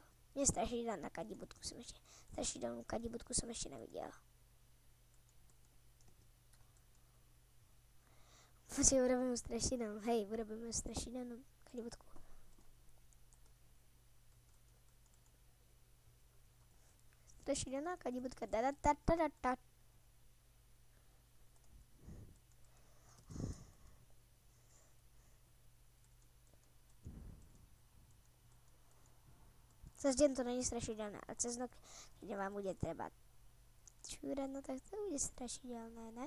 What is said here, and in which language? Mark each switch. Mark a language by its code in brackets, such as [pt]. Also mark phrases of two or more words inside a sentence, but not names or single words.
[cs] Strašidelnou kadibutku jsem ještě neviděl. [sk] Počkej, urobíme strašidelnou kadibutku. Strašidelná kadibutka, ta. Cez deň to není strašidelné, a cez noc, keď vám bude treba čúrať, no tak to bude strašidelné, ne?